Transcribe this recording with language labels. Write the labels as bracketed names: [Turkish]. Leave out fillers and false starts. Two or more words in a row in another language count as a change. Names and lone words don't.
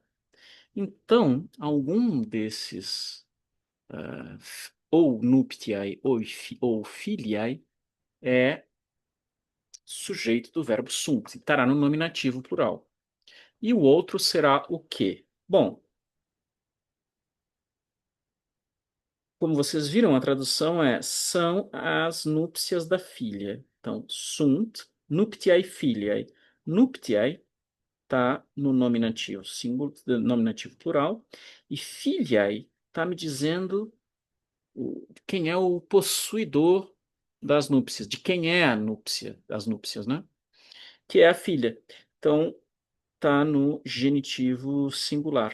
[Portuguese] Então, algum desses, ou nuptiae ou filiae, é sujeito do verbo sunt, estará no nominativo plural. E o outro será o quê? Bom, como vocês viram, a tradução é são as núpcias da filha. Então, [Latin] sunt nuptiae filiae. [Portuguese] Nuptiae está no nominativo singular, nominativo plural, e filiae está me dizendo quem é o possuidor das núpcias, de quem é a núpcia, as núpcias, né? Que é a filha. Então, está no genitivo singular.